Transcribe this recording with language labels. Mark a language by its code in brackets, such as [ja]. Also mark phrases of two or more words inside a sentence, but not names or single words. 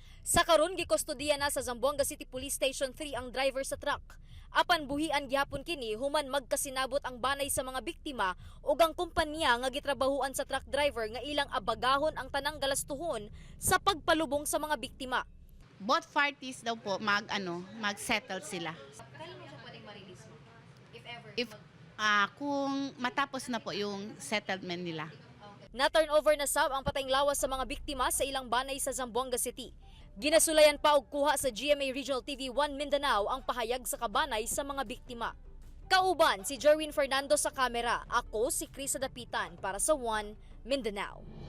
[ceb] Sa karon gikustodiya na sa Zamboanga City Police Station 3 ang driver sa truck. Apan buhian gihapon kini human magkasinabot ang banay sa mga biktima ug ang kumpanya nga gitrabahuan sa truck driver nga ilang abagahon ang tanang galastuhon sa pagpalubong sa mga biktima. [en] Both parties [tl] daw po mag-settle sila. Kailan mo siya pwedeng ma-release mo? [en] If ever. [tl] Kung matapos na po yung settlement nila. [ceb] Na-turnover na sab ang patayng lawas sa mga biktima sa ilang banay sa Zamboanga City. Ginasulayan pa og kuha sa GMA Regional TV 1 Mindanao ang pahayag sa kabanay sa mga biktima. Kauban si Jerwin Fernando sa kamera. Ako si Krisa Dapitan para sa 1 Mindanao.